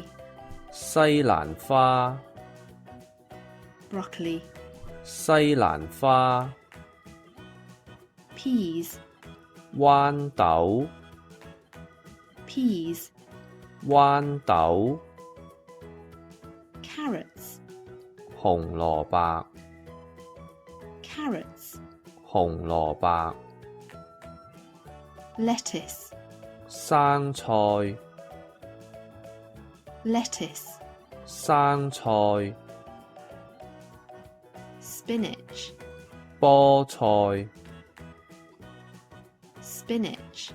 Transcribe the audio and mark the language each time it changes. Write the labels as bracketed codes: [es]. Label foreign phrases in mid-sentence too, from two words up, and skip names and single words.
[yue] 西蘭花 [en] Broccoli. [yue] 西蘭花 [en] Peas. [yue] 豌豆 [en] Peas. [yue] 豌豆 [en] Carrots. [yue] 紅蘿蔔 [en] Carrots. [yue] 紅蘿蔔 [en] Lettuce. [yue] 生菜 [en] Lettuce. [yue] 生菜 [en] Spinach. [yue] 菠菜 [en] Spinach.